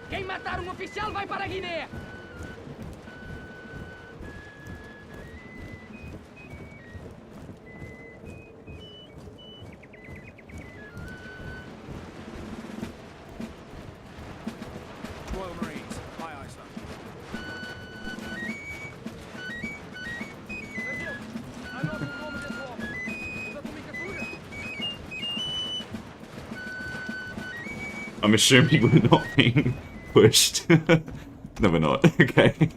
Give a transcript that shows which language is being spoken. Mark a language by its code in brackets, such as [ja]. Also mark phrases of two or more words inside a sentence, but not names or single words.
[pt] matar oficial vai para a Guiné! [en] Royal Marines. Aye, aye, sir. I'm assuming we're not being pushed. No, we're not. Okay.